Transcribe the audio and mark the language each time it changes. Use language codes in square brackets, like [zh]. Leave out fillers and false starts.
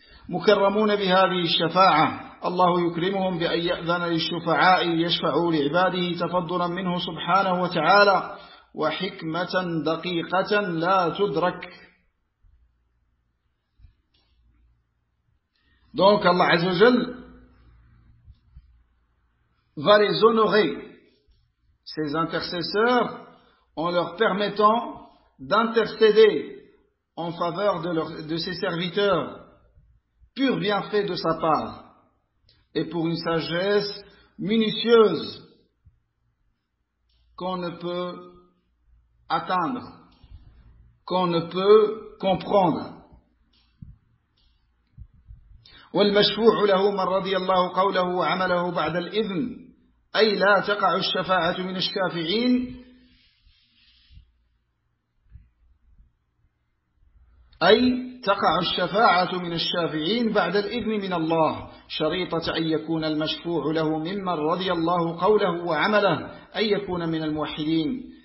[ar] مكرمون بهذه الشفاعة الله يكرمهم بأن يأذن للشفعاء يشفعوا لعباده تفضلا منه سبحانه وتعالى وحكمة دقيقة لا تدرك. [fr] Donc Allah [ar] عز وجل [fr] va les honorer, ces intercesseurs, en leur permettant d'intercéder en faveur de ses serviteurs, pur bienfait de sa part, et pour une sagesse minutieuse qu'on ne peut atteindre, qu'on ne peut comprendre. [ar] والمشفوع له من رضي الله قوله وعمله بعد الإذن أي لا تقع الشفاعة من الشافعين أي تقع الشفاعة من الشافعين بعد الإذن من الله شريطة أن يكون المشفوع له ممن رضي الله قوله وعمله أن يكون من الموحدين.